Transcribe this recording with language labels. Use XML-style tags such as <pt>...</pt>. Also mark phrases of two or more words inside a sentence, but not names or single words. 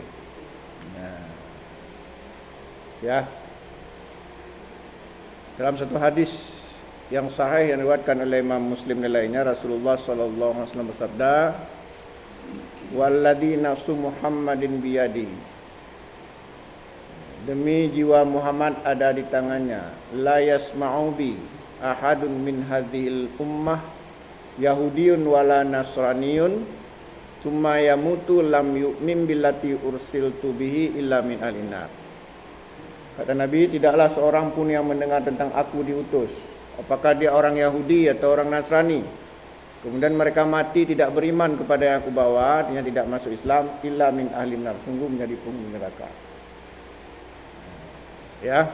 <id>Nah, ya, dalam satu hadis yang sahih yang diriwayatkan oleh Imam Muslim dan lainnya, Rasulullah</id> <ar>صلى الله عليه وسلم</ar> <id>bersabda,</id> <ar>"والذي نفس محمد بيدي."</ar> <id>Demi jiwa Muhammad ada di tangannya,</id> <ar>لا يسمع بي أحد من هذه الأمة يهودي ولا نصراني ثم يموت لم يؤمن بالذي أرسلت به إلا من أهل النار.</ar> <id>Kata Nabi, tidaklah seorang pun yang mendengar tentang aku diutus, apakah dia orang Yahudi atau orang Nasrani, kemudian mereka mati tidak beriman kepada yang aku bawa, artinya tidak masuk Islam,</id> <ar>إلا من أهل النار,</ar> <id>sungguh menjadi penghuni neraka. Ya.</id>